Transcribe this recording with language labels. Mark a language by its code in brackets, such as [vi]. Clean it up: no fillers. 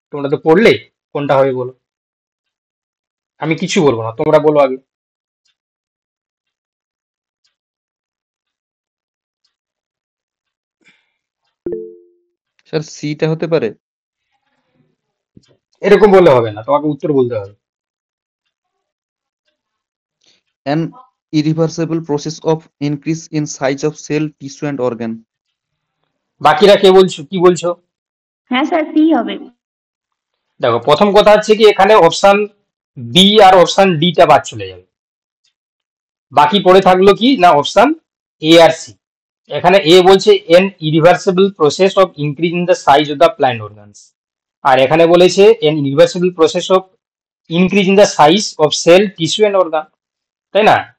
[bn] তোমরা তো পড়লে, কোনটা হবে বলো? আমি কিছু বলবো না, তোমরা বলো আগে। স্যার সিটা হতে পারে। এরকম বললে হবে না, তোমাকে উত্তর বলতে হবে। [en] An irreversible process of increase in size of cell, tissue and organ. [bn] বাকিরা কে বলছো, কি বলছো? হ্যাঁ স্যার সি হবে। দেখো, প্রথম কথা হচ্ছে কি এখানে অপশন বি আর অপশন ডি টা বাদ চলে যাবে। বাকি পড়ে থাকলো কি না অপশন এ আর সি। এখানে এ বলছে [en] an irreversible process of increase in the size of the plant organs, [bn] আর এখানে বলেছে [en] An irreversible process of increase in the size of cell, tissue and organ. [bn] তাই না?